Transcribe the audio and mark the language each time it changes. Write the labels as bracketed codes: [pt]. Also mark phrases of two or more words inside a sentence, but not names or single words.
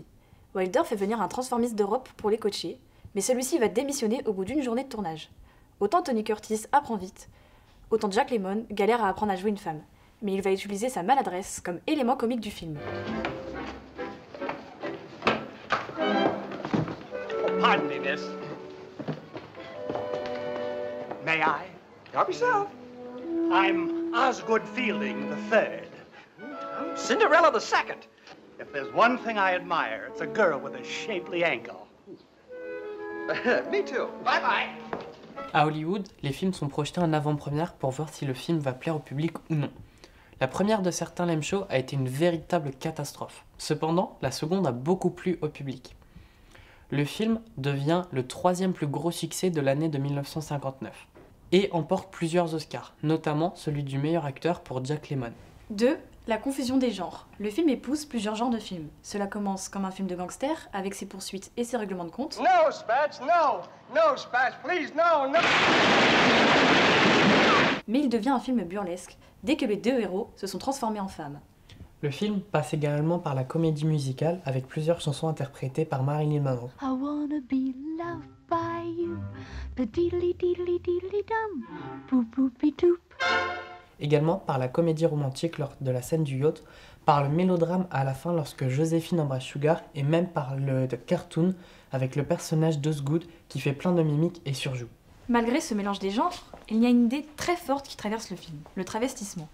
[fr] Wilder fait venir un transformiste d'Europe pour les coacher, mais celui-ci va démissionner au bout d'une journée de tournage. Autant Tony Curtis apprend vite, autant Jack Lemmon galère à apprendre à jouer une femme, mais il va utiliser sa maladresse comme élément comique du film. [en] Oh, pardon me, miss. May I? Help yourself. I'm Osgood Fielding III. Cinderella the second. If there's one thing I admire, it's a girl with a shapely ankle. Me too. Bye-bye. [fr] À Hollywood, les films sont projetés en avant-première pour voir si le film va plaire au public ou non. La première de Certains l'aiment chaud a été une véritable catastrophe. Cependant, la seconde a beaucoup plu au public. Le film devient le 3e plus gros succès de l'année de 1959 et emporte plusieurs Oscars, notamment celui du meilleur acteur pour Jack Lemmon. 2. La confusion des genres. Le film épouse plusieurs genres de films. Cela commence comme un film de gangster, avec ses poursuites et ses règlements de compte. [en] No, Spatz, no. No, Spatz, please, no, no. [fr] Mais il devient un film burlesque, dès que les deux héros se sont transformés en femmes. Le film passe également par la comédie musicale avec plusieurs chansons interprétées par Marilyn Monroe. [en] I wanna be loved by you, ba-diddly diddly diddly dum, boop boopy doop. [fr] Également par la comédie romantique lors de la scène du yacht, par le mélodrame à la fin lorsque Joséphine embrasse Sugar et même par le cartoon avec le personnage d'Osgood qui fait plein de mimiques et surjoue. Malgré ce mélange des genres, il y a une idée très forte qui traverse le film, le travestissement.